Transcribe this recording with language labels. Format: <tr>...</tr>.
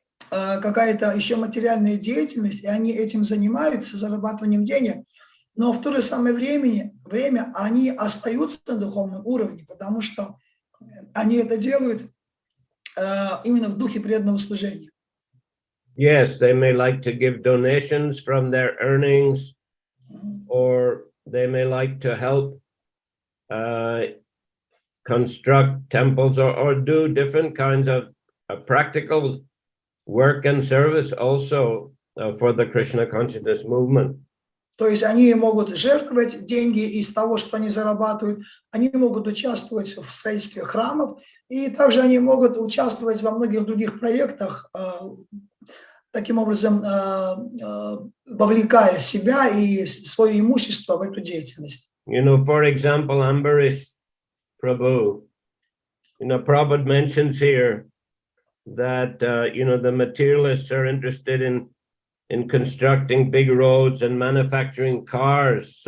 <ru>какая-то еще материальная деятельность, и они этим занимаются, зарабатыванием денег, но в то же самое время они остаются на духовном уровне, потому что они это делают именно в духе преданного служения.</ru> <en>Yes, they may like to give donations from their earnings, or they may like to help construct temples, or do different kinds of a practical work and service also for the Krishna consciousness movement.</en> <ru>То есть они могут жертвовать деньги из того, что они зарабатывают, они могут участвовать в строительстве храмов, и также они могут участвовать во многих других проектах, таким образом вовлекая себя и свое имущество в эту деятельность.</ru> <en>You know, for example, Ambarish Prabhu, you know, Prabhupada mentions here that, you know, the materialists are interested in constructing big roads and manufacturing cars.</en>